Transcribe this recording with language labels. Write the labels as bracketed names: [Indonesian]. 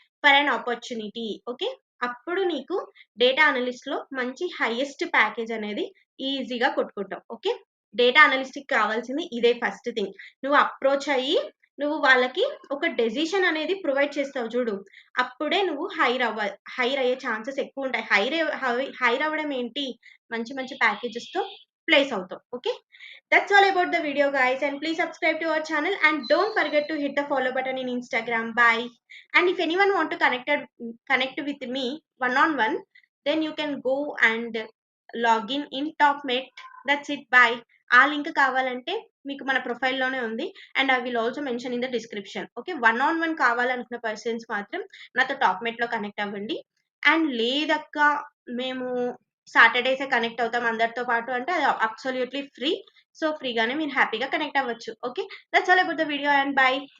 [Telugu] For an opportunity. Okay. అప్పుడు నీకు data అనలిస్ట్‌లో మంచి హైయెస్ట్ ప్యాకేజ్ అనేది ఈజీగా కొట్టుకుంటావు. ఓకే. డేటా అనలిస్ట్‌కి కావాల్సింది ఇదే ఫస్ట్ థింగ్. నువ్వు అప్రోచ్ అయ్యి నువ్వు వాళ్ళకి ఒక డెసిషన్ అనేది ప్రొవైడ్ చేస్తావు చూడు. అప్పుడే నువ్వు హైర్ అయ్యే ఛాన్సెస్ ఎక్కువుంటాయి. హైర్ అవ్వడం ఏంటి? మంచి మంచి ప్యాకేజెస్‌తో ప్లేస్ అవుతావు. Okay. [English] That's all about the video, guys, and please subscribe to our channel and don't forget to hit the follow button in Instagram. Bye. And if anyone want to connect with me one on one, then you can go and log in TopMate. That's it. Bye. [Telugu] ఆ link కావాలంటే మీకు మన ప్రొఫైల్‌లోనే ఉంది. [English] And I will also mention in the description. Okay. One on one [Telugu] కావాలనుకున్న persons మాత్రం నాతో టాప్‌మేట్‌లో connect అవ్వండి. And లేదక్క మేము సాటర్‌డేసే కనెక్ట్ అవుతాం అందరితో పాటు అంటే అది అబ్సల్యూట్‌లీ ఫ్రీ. సో, ఫ్రీగానే మీరు హ్యాపీగా కనెక్ట్ అవ్వచ్చు. Okay. [English] That's all about the video and bye.